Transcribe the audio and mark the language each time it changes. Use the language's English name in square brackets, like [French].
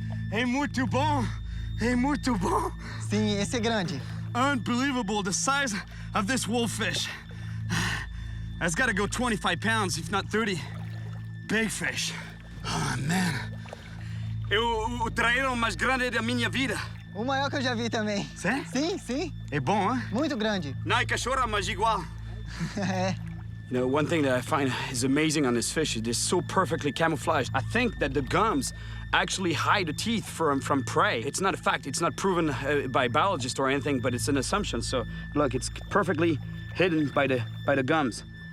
[Portuguese] É muito bom. É muito bom. Sim, esse é grande. [English] Unbelievable, the size of this wolffish. That's got to go 25 pounds, if not 30. Big fish. Oh, man. [Portuguese] É o traíram mais grande da minha vida. O maior que eu já vi também. Sério? Sim, sim. É bom, hein? Muito grande. Não é cachorra, mas igual. É. [English] You know, one thing that I find is amazing on this fish is they're so perfectly camouflaged. I think that the gums actually hide the teeth from prey. It's not a fact. It's not proven by biologists or anything, but it's an assumption. So look, it's perfectly hidden by the gums.